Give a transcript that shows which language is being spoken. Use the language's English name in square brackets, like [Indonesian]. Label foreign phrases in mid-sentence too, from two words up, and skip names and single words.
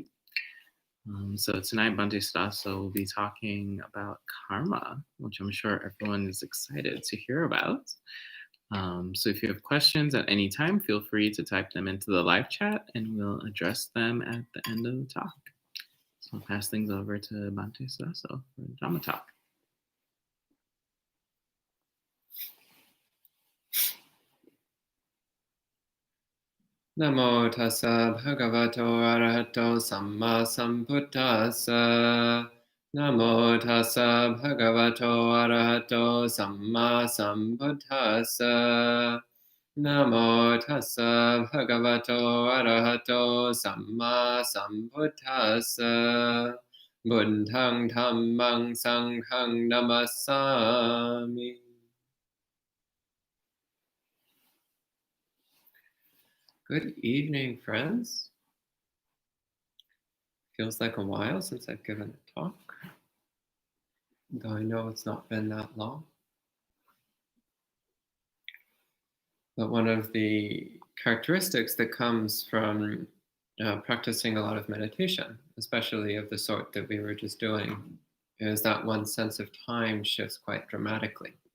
[English] So tonight, Bhante Suddhāso will be talking about karma, which I'm sure everyone is excited to hear about. So if you have questions at any time, feel free to type them into the live chat and we'll address them at the end of the talk. So I'll pass things over to Bhante Suddhāso for Dhamma talk. [Pali] Namo tassa bhagavato arahato samma sambuddhassa. Namo tassa bhagavato arahato samma sambuddhassa. Namo tassa bhagavato arahato samma sambuddhassa. Buddhang dhammang sanghang namassami. [English] Good evening, friends. Feels like a while since I've given a talk, though I know it's not been that long. But one of the characteristics that comes from practicing a lot of meditation, especially of the sort that we were just doing, is that one's sense of time shifts quite dramatically.